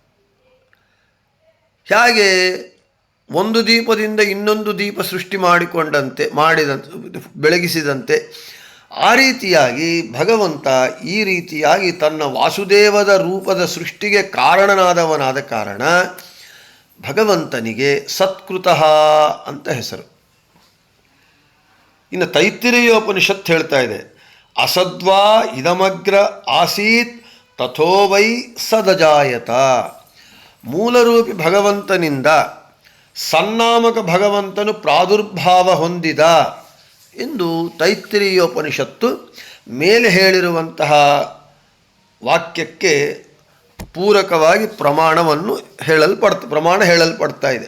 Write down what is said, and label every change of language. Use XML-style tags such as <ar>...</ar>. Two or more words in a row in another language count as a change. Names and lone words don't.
<kn>ಹೇಗೆ ಒಂದು ದೀಪದಿಂದ ಇನ್ನೊಂದು ದೀಪ ಸೃಷ್ಟಿ ಮಾಡಿದಂತೆ ಬೆಳಗಿಸಿದಂತೆ, ಆ ರೀತಿಯಾಗಿ ಭಗವಂತ ಈ ರೀತಿಯಾಗಿ ತನ್ನ ವಾಸುದೇವದ ರೂಪದ ಸೃಷ್ಟಿಗೆ ಕಾರಣನಾದವನಾದ ಕಾರಣ ಭಗವಂತನಿಗೆ ಸತ್ಕೃತಃ ಅಂತ ಹೆಸರು. ಇನ್ನು ತೈತ್ತಿರೀಯೋಪನಿಷತ್ ಹೇಳ್ತಾ ಇದೆ,</kn> <sa>ಅಸದ್ವಾ ಇದಮಗ್ರ ಆಸೀತ್ ತಥೋ ವೈ ಸದಜಾಯತ.</sa> <kn>ಮೂಲರೂಪಿ ಭಗವಂತನಿಂದ ಸನ್ನಾಮಕ ಭಗವಂತನು ಪ್ರಾದುರ್ಭಾವ ಹೊಂದಿದ ಎಂದು ತೈತ್ತಿರೀಯೋಪನಿಷತ್ತು ಮೇಲೆ ಹೇಳಿರುವಂತಹ ವಾಕ್ಯಕ್ಕೆ ಪೂರಕವಾಗಿ ಪ್ರಮಾಣ ಹೇಳಲ್ಪಡ್ತಾ ಇದೆ.</kn>